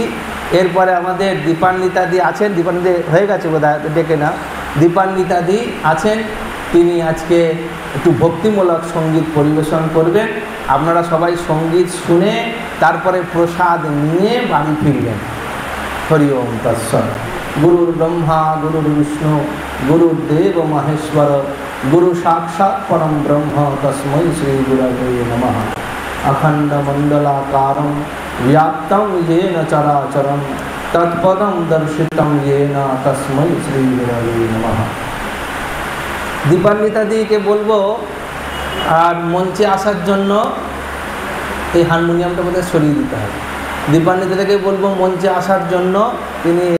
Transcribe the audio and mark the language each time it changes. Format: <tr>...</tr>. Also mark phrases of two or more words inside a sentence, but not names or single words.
<bn>এরপরে আমাদের দীপান্বিতাদি আছেন, দীপান্বিতা হয়ে গেছে বোধহয়, ডেকে না, দীপান্বিতাদি আছেন, তিনি আজকে একটু ভক্তিমূলক সঙ্গীত পরিবেশন করবেন। আপনারা সবাই সঙ্গীত শুনে তারপরে প্রসাদ নিয়ে বাড়ি ফিরবেন।</bn> <sa>হরি ওম তৎসৎ। গুরুর ব্রহ্মা গুরুর বিষ্ণু গুরুদেব মহেশ্বর গুরু সাক্ষাৎ পরম ব্রহ্ম তস্मै শ্রী গুরবে নমঃ। অখণ্ড মণ্ডলাকারং व्याप्तं येन चराचरं तत्पदं दर्शितं येन तस्मै श्री गुरवे नमः।</sa> <bn>দীপান্বিতাদিকে বলবো আর মঞ্চে আসার জন্য এই হারমোনিয়ামটা বোধহয় সরিয়ে দিতে হবে। দীপান্বিতাদিকে বলবো মঞ্চে আসার জন্য, তিনি</bn>